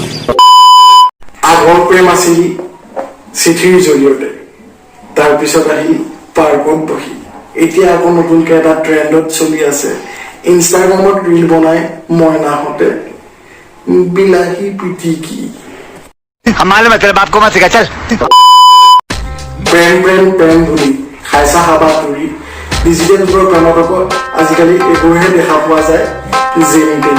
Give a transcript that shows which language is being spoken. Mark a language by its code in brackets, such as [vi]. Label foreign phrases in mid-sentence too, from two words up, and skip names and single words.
[as] আগৰ প্ৰেম আছিল চিঠিৰ জৰিয়তে তাৰ পিছত আহি পাৰ্কত বহি এতিয়া আকৌ নতুনকৈ এটা ট্ৰেন্ডত চলি আছে ইনষ্টাগ্ৰামত ৰীল বনাই মইনাহঁতে বিলাহী পিটিকি [hi] हमारे में तेरे बाप को मत सिखा चल [as] প্ৰেম প্ৰেম প্ৰেম বুলি খাইছা হাবা তুৰি ডিজিটেল যুগৰ প্ৰেমত আকৌ আজিকালি এইবোৰহে দেখা পোৱা যায় যেনি তেনি